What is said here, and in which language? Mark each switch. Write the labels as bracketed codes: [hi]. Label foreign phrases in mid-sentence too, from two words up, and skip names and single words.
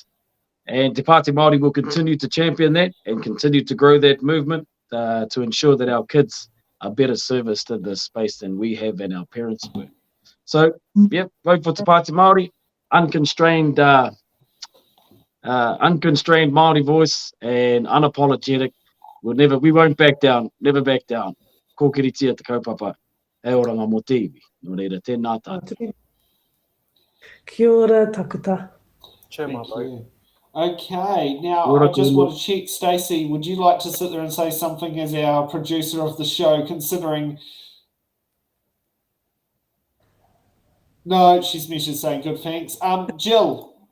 [en] And Te Pāti Māori will continue to champion that and continue to grow that movement to ensure that our kids are better serviced in this space than we have and our parents were. So, yep, vote for Te Pāti Māori, unconstrained Māori voice and unapologetic. We won't back down, never back down. [mi] Ko kiritia te kaupapa, e oranga mō te iwi. Nō reira, tēnā tātou. Kia ora, takuta. [en] Thank you. Okay, now I just want to check, Stacey, would you like to sit there and say something as our producer of the show, considering... No, she's saying good, thanks. Jill.